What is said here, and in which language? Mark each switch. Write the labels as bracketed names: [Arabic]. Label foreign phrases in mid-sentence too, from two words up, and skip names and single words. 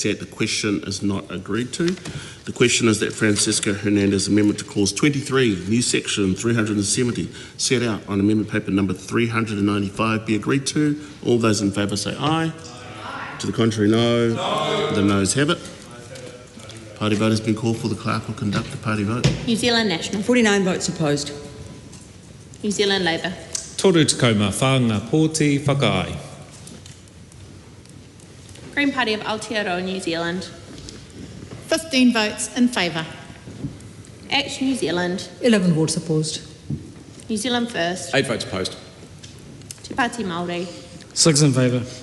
[English] The question is not agreed to. The question is that Francisco Hernandez amendment to clause 23, new section 370, set out on amendment paper number 395 be agreed to. All those in favour say aye. To the contrary, no. No. The noes have it. Party vote has been called for. The clerk will conduct the party vote. New Zealand National. 49 votes opposed. New Zealand Labour. [Māori] Toru te kaumā whā ngā pōti whakaai. [English] Green Party of Aotearoa, New Zealand. 15 votes in favour. Act New Zealand. 11 votes opposed. New Zealand First. 8 votes opposed. Te Pāti Māori. 6 in favour.